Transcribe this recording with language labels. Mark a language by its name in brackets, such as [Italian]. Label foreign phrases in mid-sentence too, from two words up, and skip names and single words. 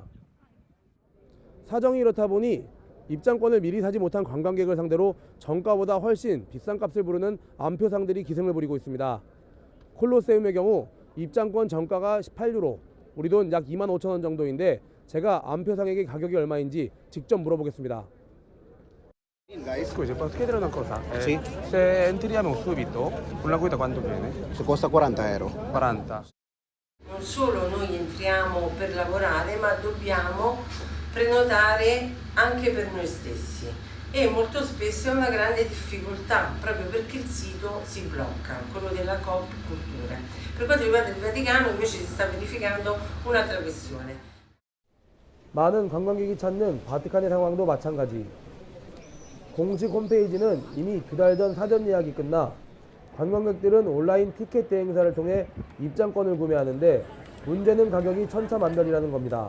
[Korean] 사정이 이렇다 보니 입장권을 미리 사지 못한 관광객을 상대로 정가보다 훨씬 비싼 값을 부르는 암표상들이 기승을 부리고 있습니다. 콜로세움의 경우 입장권 정가가 18유로, 우리 돈 약 25,000원 정도인데 제가 암표상에게 가격이 얼마인지 직접 물어보겠습니다. [Italian] Scusi, posso chiedere una cosa? Sì. Se entriamo subito, una guida quanto viene? Se costa 40 euro. 40. Non solo noi entriamo per lavorare, ma dobbiamo prenotare anche per noi stessi e molto spesso è una grande difficoltà proprio perché il sito si blocca, quello della Coop Culture. Per quanto riguarda il Vaticano invece si sta verificando un'altra questione. [Korean] 많은 관광객이 찾는 바티칸의 상황도 마찬가지. 공식 홈페이지는 이미 2달 전 사전 예약이 끝나 관광객들은 온라인 티켓 대행사를 통해 입장권을 구매하는데 문제는 가격이 천차만별이라는 겁니다.